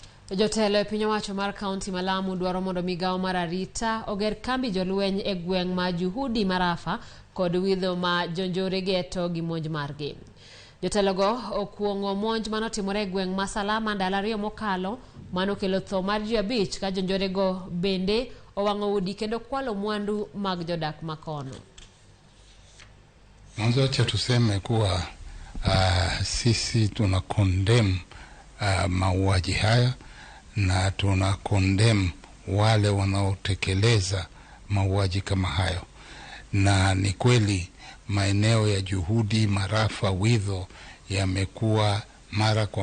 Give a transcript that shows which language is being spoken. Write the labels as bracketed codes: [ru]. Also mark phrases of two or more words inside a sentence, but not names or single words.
[luo] Jotelo e piny owacho mar kaunti ma Lamu dwaro mondo Migago mar arita oger kambi jolweny e gweng ma juhudi marafa kod widho ma jonjore geto gi monj margi. Jotelogo okuongo monj manotimore e gweng ma Salama ndalo ariyo mokalo manokelo tho mar ji 5 ka jonjore go bende owango udi kendo kwalo mwandu mag Jodak makono. [sw] Mwanzo acha tuseme kuwa sisi tuna condemn mauaji haya na tuna condemn wale wanaotekeleza mauaji kama hayo. Na ni kweli maeneo ya juhudi, marafa, widho yamekuwa mara kwa